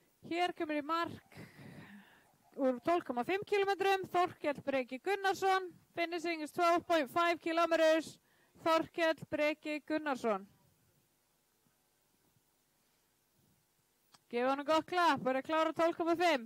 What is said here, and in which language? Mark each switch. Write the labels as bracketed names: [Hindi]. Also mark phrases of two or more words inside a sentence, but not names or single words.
[Icelandic] Hér kemur í mark úr 12,5 kilometrum, Þorkell Breki Gunnarsson. [English] Finishing is 12.5 kilometers, [Icelandic] Þorkell Breki Gunnarsson. Gefa honum gott klapp, verið klára 12,5.